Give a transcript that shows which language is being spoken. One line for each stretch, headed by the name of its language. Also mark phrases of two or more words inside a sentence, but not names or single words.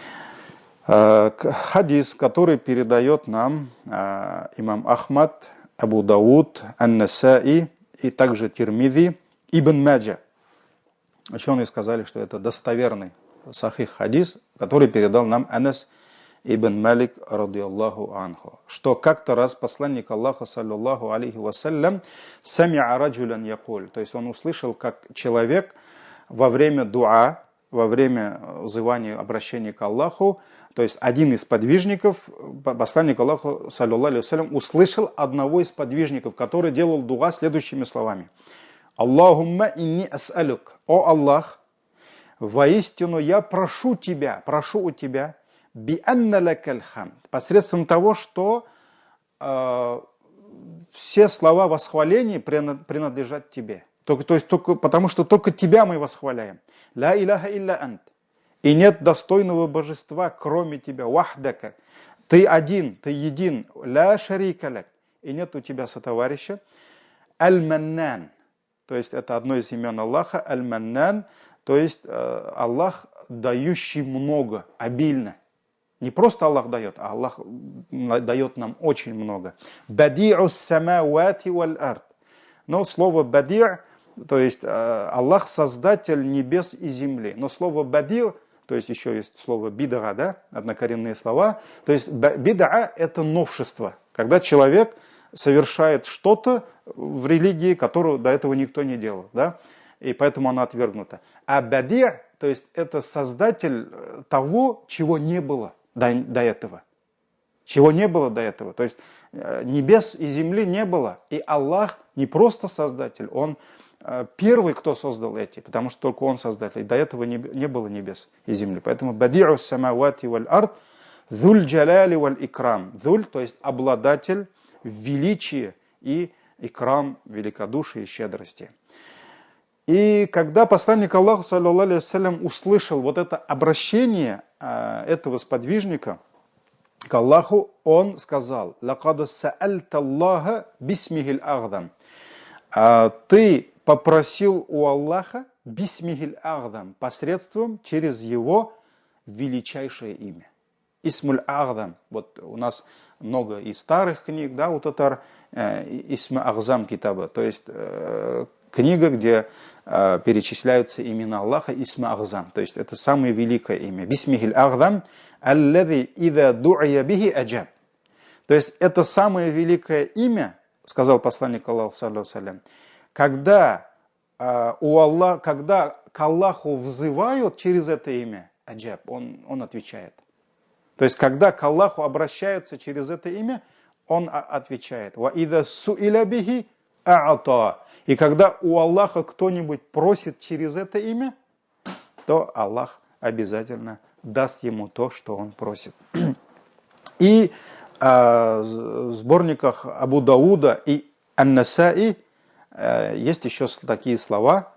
Russian: Хадис, который передает нам имам Ахмад, Абу Дауд, Ан-Насаи и также Тирмизи, Ибн Маджа. Ученые сказали, что это достоверный сахих хадис, который передал нам Анас ибн Малик,
Arabic: رضي الله عنه,
Russian: что как-то раз посланник Аллаха,
Arabic: صلى الله عليه وسلم, سمع رجلا يقول,
Russian: то есть он услышал, как человек во время дуа, во время взывания, обращения к Аллаху, то есть один из подвижников, посланник Аллаха,
Arabic: صلى الله عليه وسلم,
Russian: услышал одного из подвижников, который делал дуа следующими словами.
Arabic: اللهم إني أسألك,
Russian: о Аллах, воистину я прошу у тебя,
Arabic: بأن لك الحمد,
Russian: посредством того, что все слова восхваления принадлежат тебе. То есть только, потому что только тебя мы восхваляем.
Arabic: لا إله إلا أنت.
Russian: И нет достойного божества, кроме тебя. Вахдака. Ты один, ты един.
Arabic: لا شريك لك.
Russian: И нет у тебя сотоварища. Аль-Маннан. То есть это одно из имен Аллаха. Аль-Маннан. То есть Аллах, дающий много, обильно. Не просто Аллах дает, а Аллах дает нам очень много.
Arabic: بديع السماوات والأرض.
Russian: Но слово бади', то есть Аллах создатель небес и земли. Но слово бади', то есть еще есть слово бид'a, да, однокоренные слова. То есть бид'a это новшество. Когда человек совершает что-то в религии, которую до этого никто не делал, да, и поэтому она отвергнута. А бади', то есть это создатель того, чего не было до этого. Чего не было до этого. То есть небес и земли не было. И Аллах не просто создатель, Он первый, кто создал эти, потому что только Он создатель. И до этого не было небес и земли. Поэтому
Arabic: بديع السماوات والأرض ذو الجلال والإكرام.
Russian: Зуль, то есть обладатель величия и икрам, великодушия и щедрости. И когда посланник Аллаха,
Arabic: صلى الله عليه وسلم,
Russian: услышал вот это обращение этого сподвижника к Аллаху, он сказал:
Arabic: «لقد سألت الله باسمه الأعظم».
Russian: Ты попросил у Аллаха
Arabic: باسمه الأعظم,
Russian: посредством, через его величайшее имя.
Arabic: الاسم الأعظم.
Russian: Вот у нас много и старых книг, да, у татар,
Tatar: исма агзам китаба,
Russian: то есть книга, где перечисляются имена Аллаха,
Tatar: исма агзам,
Russian: то есть это самое великое имя.
Arabic: باسمه الأعظم الذي إذا دعي به أجاب.
Russian: То есть это самое великое имя, сказал посланник Аллаха,
Arabic: صلى الله عليه,
Russian: когда к Аллаху взывают через это имя, аджаб, он отвечает. То есть когда к Аллаху обращаются через это имя, он отвечает.
Arabic: وإذا سئل به أعطى.
Russian: И когда у Аллаха кто-нибудь просит через это имя, то Аллах обязательно даст ему то, что он просит. И в сборниках Абу Дауда и Ан-Насаи есть еще такие слова.